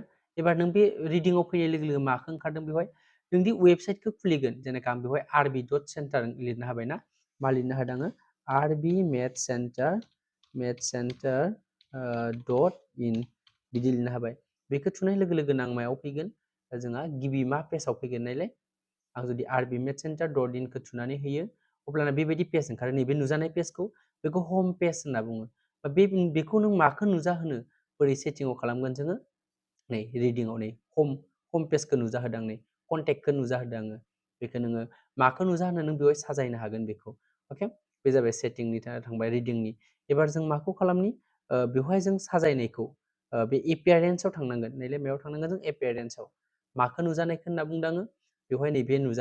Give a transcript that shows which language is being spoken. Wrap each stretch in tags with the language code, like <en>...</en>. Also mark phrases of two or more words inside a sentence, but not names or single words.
<brx>एबार नों बे रिडिंआव फैनाय लोगो लोगो माखौ ओंखारदों बेवहाय नोंदि वेबसाइटखौ खुलिगोन जेनेखा आं बेवहाय rb.center लिरना होबायना मा लिरना होदों आङो rbmedcenter.in बिदि लिरना होबाय। बेखौ थुनाय लोगो लोगोनो आं मायाव फैगोन जोंहा गिबि मा पेजाव फैगोन नायलाय। आं जुदि rb.medcenter.in खौ थुनानै होयो अब्लाना बेबायदि पेज ओंखारो नैबे नुजानाय पेजखौ बेखौ</brx> <en>home page</en> <brx>होनना बुङो। बेखौ नों माखौ नुजाहोनो बोरै सेटिंआव खालामगोन जोङो नै रिडिंआव नै</brx> <en>home pageखौ</en> <brx>नुजाहोदों नै कन्टेक्टखौ नुजाहोदों आङो बेखौ नोङो माखौ नुजाहोनो नों बेवहाय साजायनो हागोन बेखौ अके बे जाबाय सेटिंनि थांबाय रिडिंनि एबार जों माखौ खालामनि बेवहाय जों साजायनायखौ बे एपियारेन्सआव थांनांगोन नैलाय मायाव थांनांगोन जों एपियारेन्सआव माखौ नुजानायखौ होनना बुंदों आङो बेवहाय नैबे</brx>